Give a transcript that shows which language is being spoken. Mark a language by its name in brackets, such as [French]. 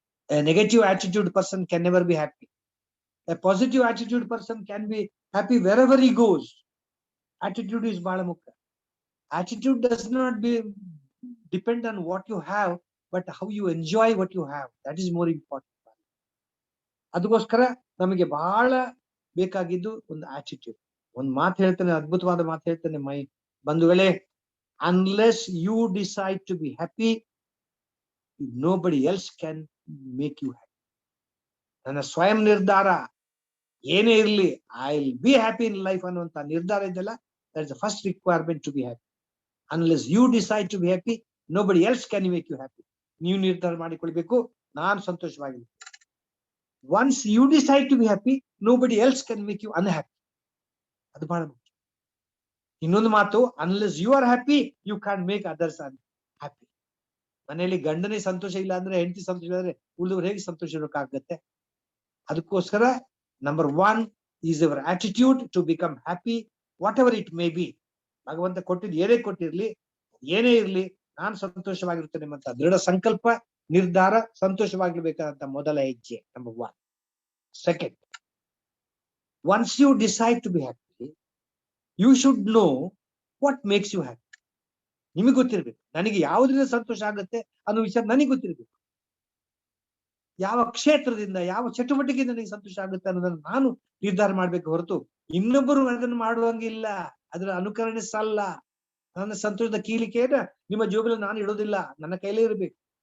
[English] A negative attitude person can never be happy. A positive attitude person can be happy wherever he goes. Attitude is [Kannada] ಬಹಳ ಮುಖ್ಯ. [English] Attitude does not depend on what you have, but how you enjoy what you have, that is more important. [Kannada] ಅದಕ್ಕೋಸ್ಕರ ನಮಗೆ ಬಹಳ ಬೇಕಾಗಿದ್ದು ಒಂದು attitude. ಒಂದು ಮಾತು ಹೇಳ್ತಾನೆ, ಅದ್ಭುತವಾದ ಮಾತು ಹೇಳ್ತಾನೆ ಬಂಧುಗಳೇ, [English] Unless you decide to be happy, nobody else can make you happy. [Kannada] ನನ್ನ ಸ್ವಯಂ ನಿರ್ಧಾರ ಏನೇ ಇರಲಿ, [English] I will be happy in life [Kannada] ಅನ್ನುವಂತ ನಿರ್ಧಾರ ಇದೆಯಲ್ಲ, [English] That is the first requirement to be happy. Unless you decide to be happy, nobody else can make you happy. [Kannada] ನೀವು ನಿರ್ಧಾರ ಮಾಡಿಕೊಳ್ಬೇಕು, ನಾನು ಸಂತೋಷವಾಗಿರ್ತೀನಿ. [English] Once you decide to be happy, nobody else can make you unhappy. [Kannada] ಅದು ಬಹಳ ಮುಖ್ಯ. ಇನ್ನೊಂದು ಮಾತು, [English] unless you are happy, you can't make others unhappy. [Kannada] ಮನೆಯಲ್ಲಿ ಗಂಡನೇ ಸಂತೋಷ ಇಲ್ಲ ಅಂದ್ರೆ, ಹೆಂಡತಿ ಸಂತೋಷ ಇಲ್ಲ ಅಂದ್ರೆ ಉಳಿದವರು ಹೇಗೆ ಸಂತೋಷ ಇರೋಕ್ಕಾಗತ್ತೆ? [English] ಅದಕ್ಕೋಸ್ಕರ number 1 is our attitude to become happy, whatever it may be. [Kannada] ಭಗವಂತ ಕೊಟ್ಟಿದ್ದು ಏನೇ ಕೊಟ್ಟಿರ್ಲಿ, ಏನೇ ಇರ್ಲಿ, ನಾನು ಸಂತೋಷವಾಗಿರ್ತೇನೆ ಅಂತ ದೃಢ ಸಂಕಲ್ಪ, ನಿರ್ಧಾರ, ಸಂತೋಷವಾಗಿರ್ಬೇಕಾದಂತ ಮೊದಲ ಹೆಜ್ಜೆ, number 1. [English] Second, once you decide to be happy, you should know what makes you happy. [Kannada] ನಿಮಗೆ ಗೊತ್ತಿರ್ಬೇಕು, ನನಗೆ ಯಾವುದರಿಂದ ಸಂತೋಷ ಆಗುತ್ತೆ ಅನ್ನೋ ವಿಚಾರ ನನಗೆ ಗೊತ್ತಿರ್ಬೇಕು. ಯಾವ ಕ್ಷೇತ್ರದಿಂದ, ಯಾವ ಚಟುವಟಿಕೆಯಿಂದ ನನಗೆ ಸಂತೋಷ ಆಗುತ್ತೆ ಅನ್ನೋದನ್ನು ನಾನು ನಿರ್ಧಾರ ಮಾಡ್ಬೇಕು ಹೊರತು ಇನ್ನೊಬ್ಬರು ಅದನ್ನು ಮಾಡುವಂಗಿಲ್ಲ. ಅದರ ಅನುಕರಣೆ ಸಲ್ಲ. ನನ್ನ ಸಂತೋಷದ ಕೀಲಿಕೆಯನ್ನ ನಿಮ್ಮ ಜೋಬಲ್ಲಿ ನಾನು ಇಡೋದಿಲ್ಲ, ನನ್ನ ಕೈಲೇ ಇರಬೇಕು.